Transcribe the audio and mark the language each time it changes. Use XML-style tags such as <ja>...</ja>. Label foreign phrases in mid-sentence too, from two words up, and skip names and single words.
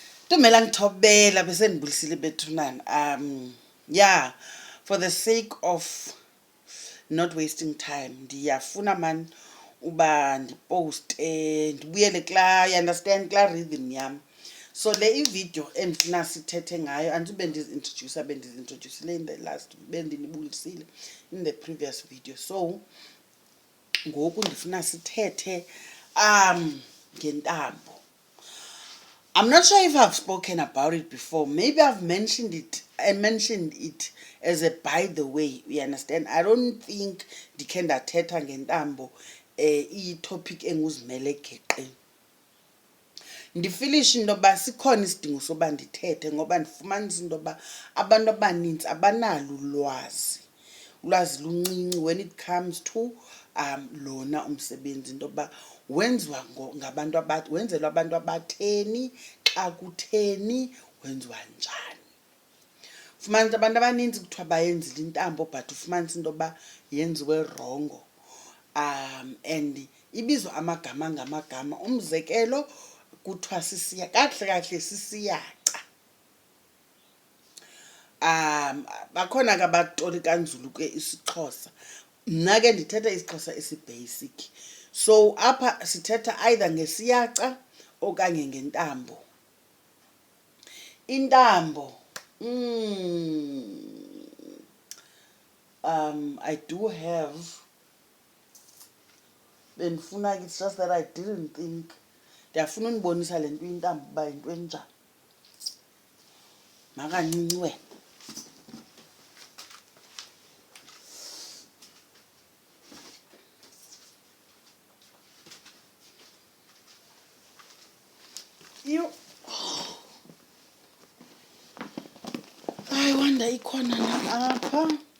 <xh>Tumela ngithobela bese nibulisile bethunana.</xh> <en>Yeah, for the sake of not wasting time,</en> <xh>ndiyafuna man uba ndiposte ndibuyele kla,</xh> <en>you understand,</en> <xh>kla rhythm yam. So le ivideo endifuna sithethe ngayo andube ndizintroduce bendizintroducile</xh> <en>in the last</en> <xh>bendinibulisile</xh> <en>in the previous video.</en> <xh>So ngoku ndifuna sithethe ngentambo.</xh> <en>I'm not sure if I've spoken about it before. Maybe I've mentioned it. I mentioned it as a by the way. You understand? I don't think</en> <xh>ndikhe ndathetha ngentambo i-topic enguzimele geqe. Ndifilisha into yoba sikhona isidingo soba ndithethe ngoba ndifumanisa into yoba abantu abaninzi abanalo ulwazi luncinci</xh> <en>when it comes to</en> <xh>lona umsebenzi into yoba wenziwa ngabantu wenzelwa abantu abatheni, xa kutheni, wenziwa njani. Ufumanisa abantu abaninzi kuthiwa bayenzile intambo but ufumanisa into yoba yenziwe rongo. And ibizwa amagama ngamagama. Umzekelo kuthiwa kahle sisiyaca. Bakhona ke abatolika nzulu ke isiXhosa. Mna ke ndithetha isiXhosa esibasic. So apha sithetha either ngesiyaca okanye ngentambo.</xh> <en>Intambo I do have,</en> <xh>bendifuna ke,</xh> <en>it's just that I didn't think.</en> <xh>Ndiyafuna unibonisa le nto intambo uba yinto enjani. Makancinci wena.</xh> <en>I wonder</en> <xh>ikhona na apha.</xh>